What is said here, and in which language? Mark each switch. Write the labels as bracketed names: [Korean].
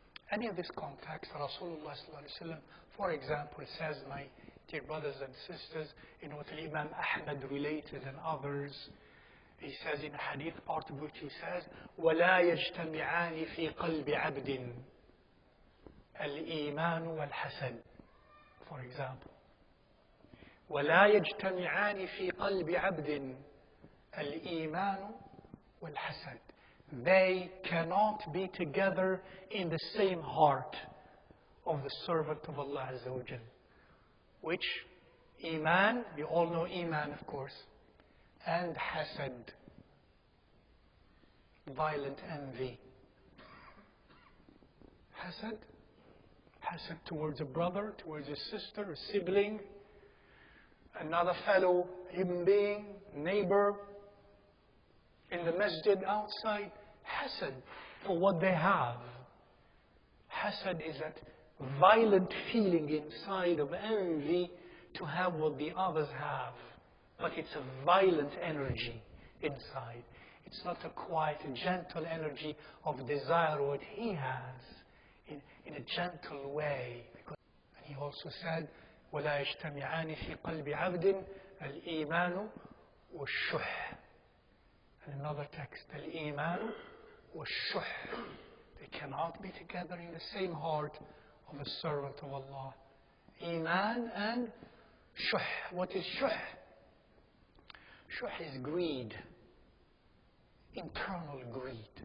[English] And in this context, Rasulullah ﷺ, for example, says, my dear brothers and sisters, in what Imam Ahmad related and others, he says in a hadith, part of which he says, [Arabic] وَلَا يَجْتَمِعَانِ فِي قَلْبِ عَبْدٍ الْإِيمَانُ وَالْحَسَدُ. [English] For example, [Arabic] وَلَا يَجْتَمِعَانِ فِي قَلْبِ عَبْدٍ الْإِيمَانُ وَالْحَسَدُ. [English] They cannot be together in the same heart of the servant of Allah Azza wa Jal. Which, Iman, we all know Iman of course, and Hasad, violent envy. Hasad, Hasad towards a brother, towards a sister, a sibling, another fellow human being, neighbor, in the masjid, outside. Hasad for what they have. Hasad is that violent feeling inside of envy to have what the others have. But it's a violent energy inside. It's not a quiet, gentle energy of desire what he has in a gentle way. And he also said, [Arabic] وَلَا يَجْتَمِعَانِ فِي قَلْبِ عَبْدٍ الْإِيمَانُ وَالشُّحْ. [English] And another text, al-Iman wa-shuh. They cannot be together in the same heart of a servant of Allah. Iman and shuh. What is shuh? Shuh is greed. Internal greed.